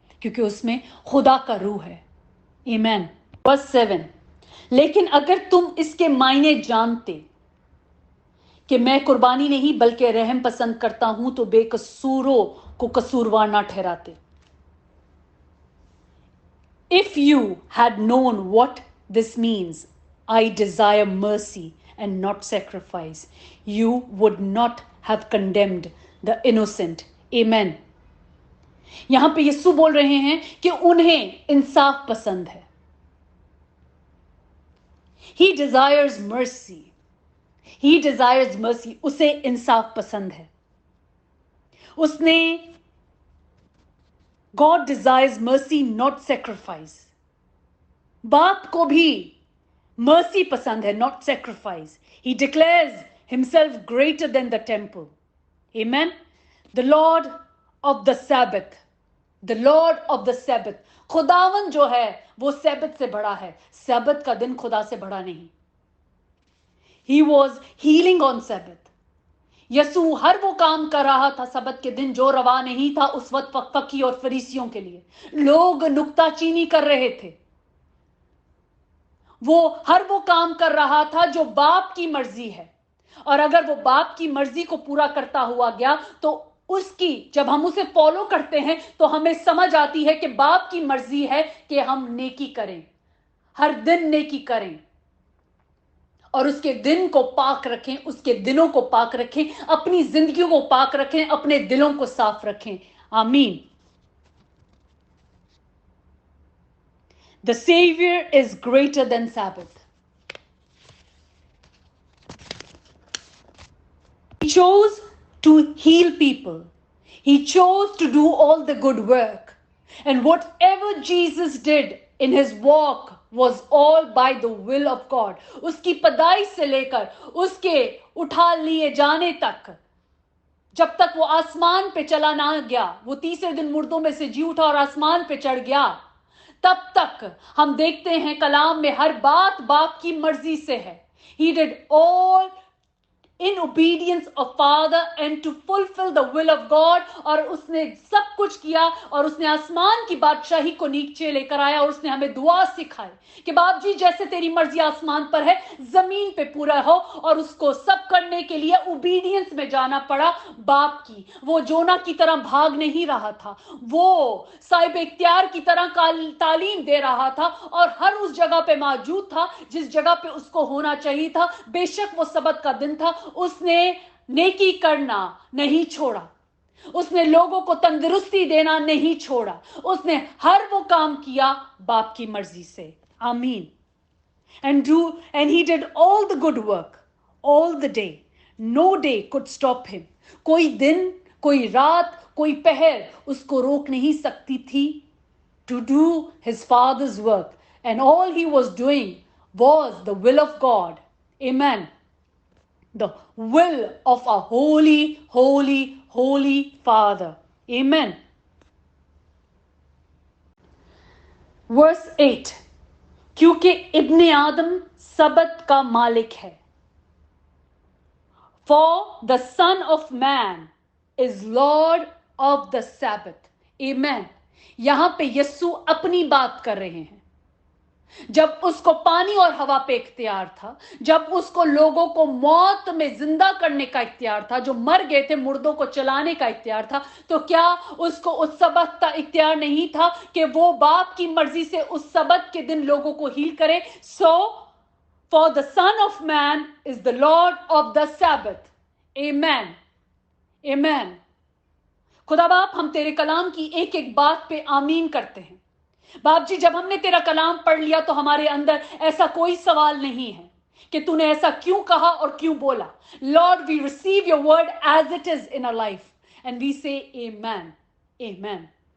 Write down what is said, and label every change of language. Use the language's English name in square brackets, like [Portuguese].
[Hindi] क्योंकि उसमें खुदा का रूह है। आमीन। वर्स 7, लेकिन अगर तुम इसके मायने जानते कि मैं कुर्बानी नहीं बल्कि रहम पसंद करता हूं, तो बेकसूरों को कसूरवार ना ठहराते। [English] If you had known what this means, I desire mercy and not sacrifice, you would not have condemned the innocent. Amen. [Hindi] यहां पे यीशु बोल रहे हैं कि उन्हें इंसाफ पसंद है। [English] He desires mercy. He desires mercy. [Hindi] उसे इंसाफ पसंद है। [English] उसने God desires mercy, not sacrifice. [Hindi] बाप को भी mercy पसंद है, [English] not sacrifice. He declares himself greater than the temple. Amen. The Lord of the Sabbath. The Lord of the Sabbath. [Hindi] खुदावन जो है वो सैबत से बड़ा है, सैबत का दिन खुदा से बड़ा नहीं. [English] He was healing on Sabbath. [Hindi] यसू हर वो काम कर रहा था सब्त के दिन जो रवा नहीं था उस वक्त फक्की और फरीसियों के लिए. लोग नुक्ताचीनी कर रहे थे. वो हर वो काम कर रहा था जो बाप की मर्जी है, और अगर वो बाप की मर्जी को पूरा करता हुआ गया तो उसकी, जब हम उसे फॉलो करते हैं तो हमें समझ आती है कि बाप की मर्जी है कि हम नेकी करें, हर दिन नेकी करें और उसके दिन को पाक रखें, उसके दिनों को पाक रखें, अपनी जिंदगियों को पाक रखें, अपने दिलों को साफ रखें. आमीन. [English] The Savior is greater than Sabbath. He chose to heal people. He chose to do all the good work. And whatever Jesus did in his walk was all by the will of God. [Hindi] उसकी पैदाइश से लेकर उसके उठा लिए जाने तक, जब तक वो आसमान पे चला ना गया, वो तीसरे दिन मुर्दों में से जी उठा और आसमान पे चढ़ गया, तब तक हम देखते हैं कलाम में हर बात बाप की मर्जी से है. [English] He did all in obedience of Father and to fulfill the will of God. [Hindi] और उसने सब कुछ किया और उसने आसमान की बादशाही को नीचे लेकर आया और उसने हमें दुआ सिखाई कि बाप जी जैसे तेरी मर्जी आसमान पर है जमीन पे पूरा हो. और उसको सब करने के लिए ओबीडियंस में जाना पड़ा बाप की. वो जोना की तरह भाग नहीं रहा था, वो साहिब इख्तियार की तरह तालीम दे रहा था और हर उस जगह पे मौजूद था जिस जगह पे उसको होना चाहिए था. बेशक वो सब्त का दिन था, उसने नेकी करना नहीं छोड़ा, उसने लोगों को तंदुरुस्ती देना नहीं छोड़ा, उसने हर वो काम किया बाप की मर्जी से. आमीन. [English] And he did all the good work all the day. No day could stop him. [Hindi] कोई दिन, कोई रात, कोई पहर उसको रोक नहीं सकती थी [English] to do his father's work. And all he was doing was the will of God. Amen. The will of our holy, holy, holy Father. Amen. Verse 8. [Hindi] क्योंकि इब्ने आदम सबत का मालिक है. [English] For the Son of Man is Lord of the Sabbath. Amen. [Hindi] यहां पे यस्सु अपनी बात कर रहे हैं. जब उसको पानी और हवा पे इख्तियार था, जब उसको लोगों को मौत में जिंदा करने का इख्तियार था, जो मर गए थे मुर्दों को चलाने का इख्तियार था, तो क्या उसको उस सबत का इख्तियार नहीं था कि वो बाप की मर्जी से उस सबत के दिन लोगों को हील करे? [English] So for the Son of Man is the Lord of the Sabbath. Amen. Amen. [Hindi] खुदा बाप, हम तेरे कलाम की एक एक बात पे आमीन करते हैं. बाप जी, जब हमने तेरा कलाम पढ़ लिया तो हमारे अंदर ऐसा कोई सवाल नहीं है कि तूने ऐसा क्यों कहा और क्यों बोला. [English] Lord, we receive your word as it is in our life and we say amen. Amen.